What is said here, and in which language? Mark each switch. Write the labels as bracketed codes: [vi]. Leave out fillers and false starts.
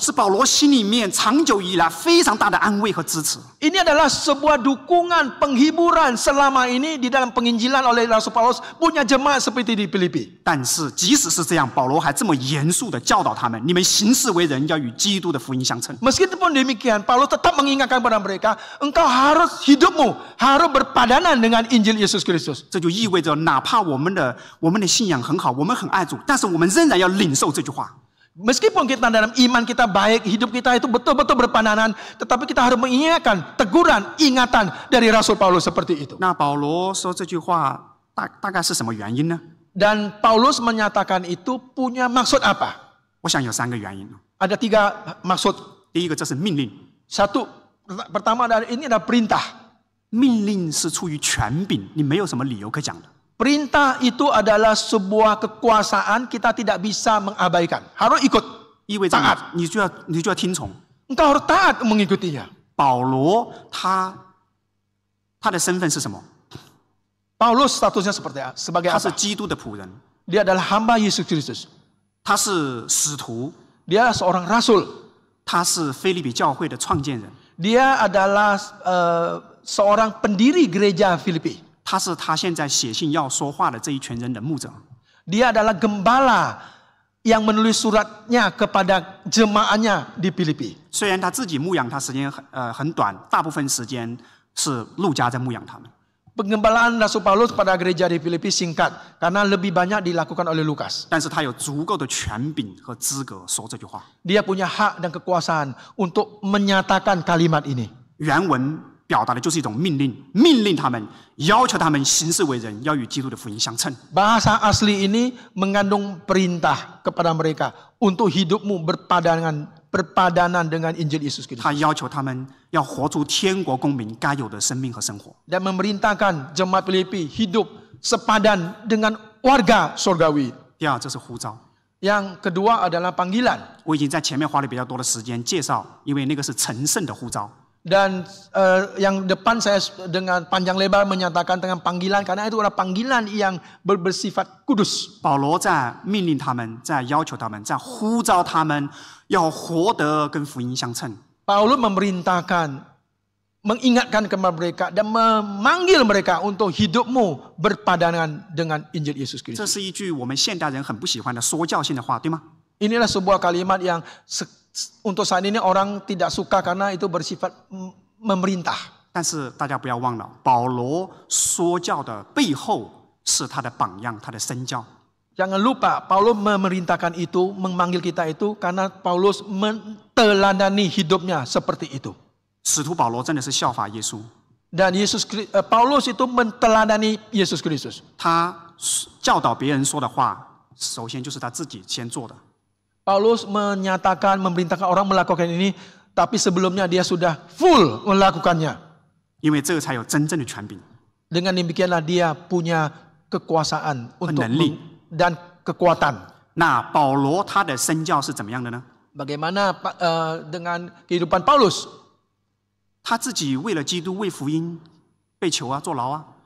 [zh] 是保罗心里面长久以来非常大的安慰和支持。 [id] Ini adalah sebuah dukungan penghiburan selama ini di dalam penginjilan oleh Rasul Paulus punya jemaat seperti di Filipi. [zh] 但是即使是这样，保罗还这么严肃的教导他们：你们行事为人要与基督的福音相称。 [id] Meskipun demikian, Paulus tetap mengingatkan kepada mereka, engkau hidupmu harus berpadanan dengan Injil Yesus Kristus. [zh] 这就意味着，哪怕我们的信仰很好，我们很爱主，但是我们仍然要领受这句话。 [id] Meskipun kita dalam iman kita baik, hidup kita itu betul-betul berpadanan, tetapi kita harus mengingatkan teguran, ingatan dari Rasul Paulus seperti itu. [zh] 那保罗说这句话大概是什么原因呢？ [id] Dan Paulus menyatakan itu punya maksud apa? [zh] 我想有3个原因。 [id] Ada 3 maksud. [zh] 第一个，这是命令， [id] Satu, pertama ini adalah perintah. [zh] 命令是出于权柄，你没有什么理由可讲的。 [id] Perintah itu adalah sebuah kekuasaan kita tidak bisa mengabaikan. Harus ikut. [zh] 意味着 [id] taat. [zh] 你就要听从。 [id] Engkau harus taat mengikutinya. [zh] 保罗他的身份是什么？ [id] Paulus statusnya sebagai [zh] 他是 [id] apa? [zh] 基督的仆人， [id] Dia adalah hamba Yesus Kristus. [zh] 他是使徒， [id] Dia adalah seorang rasul. [zh] 他是腓立比教会的创建人， [id] Dia adalah seorang pendiri gereja Filipi. [zh] 他是他现在写信要说话的这一群人的牧者。 [id] Dia adalah gembala yang menulis suratnya kepada jemaahnya di Filipi. [zh] 虽然他自己牧养他时间很短，大部分时间是路加在牧养他们。 [id] Penggembalaan Rasul Paulus pada gereja di Filipi singkat karena lebih banyak dilakukan oleh Lukas. [zh] 但是他有足够的权柄和资格说这句话。 [id] Dia punya hak dan kekuasaan untuk menyatakan kalimat ini. [zh] 原文表达的就是一种命令，命令他们，要求他们行事为人要与基督的福音相称。 [id] Bahasa asli ini mengandung perintah kepada mereka untuk hidupmu berpadanan dengan Injil Yesus Kristus. [zh] 他要求他们要活出天国公民该有的生命和生活。 [id] Dan memerintahkan jemaat Filipi hidup sepadan dengan warga surgawi. [zh] 第二，这是呼召。 [id] Yang kedua adalah panggilan. [zh] 我已经在前面花了比较多的时间介绍，因为那个是成圣的呼召。 [id] Dan yang depan saya dengan panjang lebar menyatakan tentang panggilan karena itu adalah panggilan yang bersifat kudus. [zh] 保罗在命令他们，在要求他们，在呼召他们，要活得跟福音相称。 [id] Paulus memerintahkan, mengingatkan kepada mereka dan memanggil mereka untuk hidupmu berpadanan dengan Injil Yesus [zh] 这 [id] Kristus. [zh] 是一句我们现代人很不喜欢的说教性的话，对吗？ [id] Inilah sebuah kalimat yang untuk saat ini orang tidak suka karena itu bersifat memerintah. [zh] 但是大家不要忘了，保罗说教的背后是他的榜样，他的身教。 [id] Jangan lupa, Paulus memerintahkan itu, memanggil kita itu karena Paulus meneladani hidupnya seperti itu. [zh] 使徒保罗真的是效法耶稣， [id] Dan Paulus itu meneladani Yesus Kristus. [zh] 他教导别人说的话，首先就是他自己先做的。 [id] Paulus menyatakan, memerintahkan orang melakukan ini, tapi sebelumnya dia sudah full melakukannya. [zh] 因为这个才有真正的权柄。 [id] Dengan demikianlah dia punya kekuasaan untuk Penelli. dan kekuatan. [zh] 那保罗他的身教是怎么样的呢？ [id] Bagaimana dengan kehidupan Paulus? [zh] 他自己为了基督、为福音被囚啊、坐牢啊。